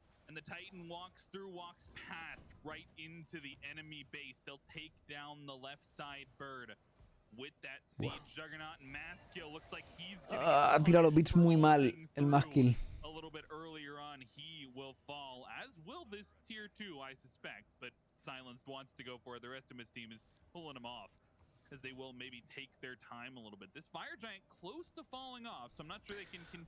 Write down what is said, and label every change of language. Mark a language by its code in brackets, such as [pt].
[en] And the Titan walks through, walks past, right into the enemy base. They'll take down the left side bird with that siege juggernaut and mass kill. Looks like he's [es] ha tirado los bits muy mal el mass kill. [en] A little bit earlier on, he will fall, as will this tier 2, I suspect. But Silenced wants to go for it. The rest of his team is pulling him off, as they will maybe take their time a little bit. This Fire Giant close to falling off, so I'm not sure they can continue.